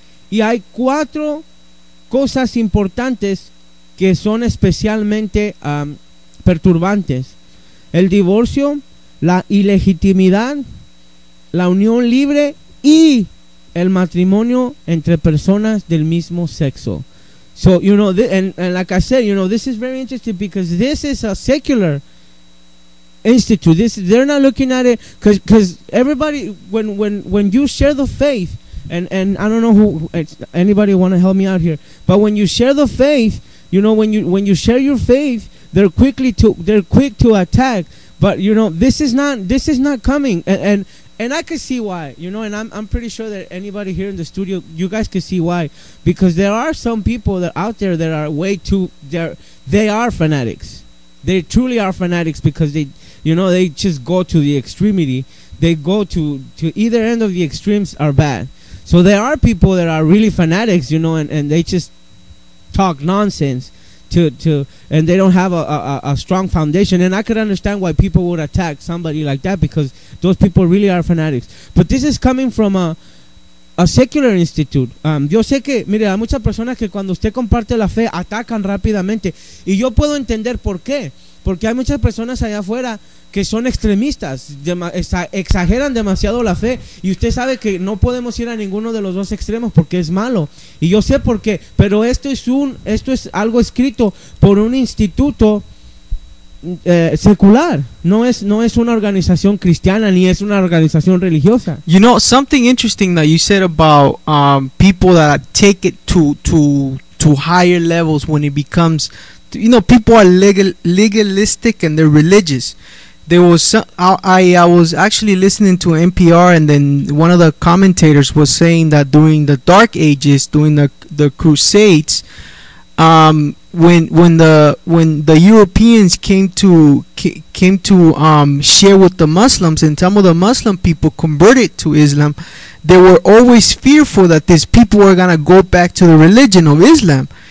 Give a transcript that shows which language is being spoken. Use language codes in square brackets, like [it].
[es] Y hay cuatro cosas importantes que son especialmente perturbantes: el divorcio, la ilegitimidad, la unión libre y el matrimonio entre personas del mismo sexo. [en] So, you know, and like I said, you know, this is very interesting because this is a secular institute. They're not looking at it because everybody, when you share the faith, and I don't know who, anybody want to help me out here, but when you share the faith, you know, when you share your faith, they're quick to attack. But you know, this is not coming, and I can see why, you know, and I'm pretty sure that anybody here in the studio, you guys can see why, because there are some people that out there that are way too, they are fanatics. They truly are fanatics because they, you know, they just go to the extremity. They go to either end of the extremes are bad. So there are people that are really fanatics, you know, and they just talk nonsense to and they don't have a strong foundation. And I could understand why people would attack somebody like that, because those people really are fanatics. But this is coming from a secular institute. [es] Yo sé que, mire, hay muchas personas que cuando usted comparte la fe atacan rápidamente. Y yo puedo entender por qué. Porque hay muchas personas allá afuera que son extremistas, exageran demasiado la fe. Y usted sabe que no podemos ir a ninguno de los dos extremos porque es malo. Y yo sé por qué. Pero esto es algo escrito por un instituto secular. No es una organización cristiana ni es una organización religiosa. [en] You know, something interesting that you said about people that take it to higher levels when it becomes, you know, people are legalistic and they're religious. There was I was actually listening to NPR, and then one of the commentators was saying that during the Dark Ages, during the Crusades, when the Europeans came to share with the Muslims, and some of the Muslim people converted to Islam, they were always fearful that these people were gonna go back to the religion of Islam.